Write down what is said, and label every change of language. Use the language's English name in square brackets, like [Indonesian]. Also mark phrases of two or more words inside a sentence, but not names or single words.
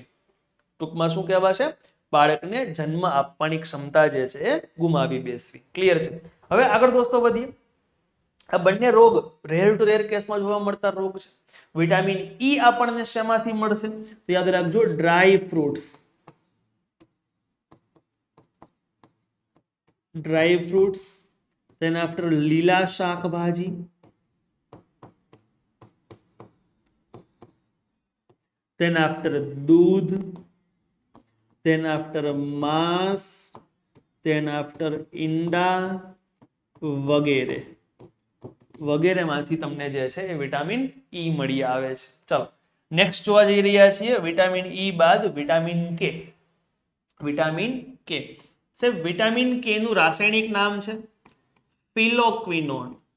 [Gujarati] ટૂંકમાં શું કહેવાશે? બાળકને જન્મ આપવાની ક્ષમતા જે છે એ ગુમાવી બેસવી. ક્લિયર છે? હવે આગળ દોસ્તો વધીએ. આ બંને રોગ [English] rare to rare [Gujarati] કેસમાં જોવા મળતા રોગ છે. વિટામિન ઈ આપણને શેમાંથી મળશે? તો યાદ રાખજો, [English] dry fruits. then after [Gujarati] લીલા શાકભાજી, [English] then after [Gujarati] દૂધ, [English] then after [Gujarati] માંસ, [English] then after [Gujarati] ઈંડા વગેરે વગેરેમાંથી તમને જે છે એ વિટામિન ઈ મળી આવે છે. ચાલો નેક્સ્ટ જોવા જઈ રહ્યા છીએ. વિટામિન ઈ બાદ વિટામિન કે. વિટામિન કે, સાહેબ વિટામિન કે નું રાસાયણિક નામ છે પિલોક્વિનોન.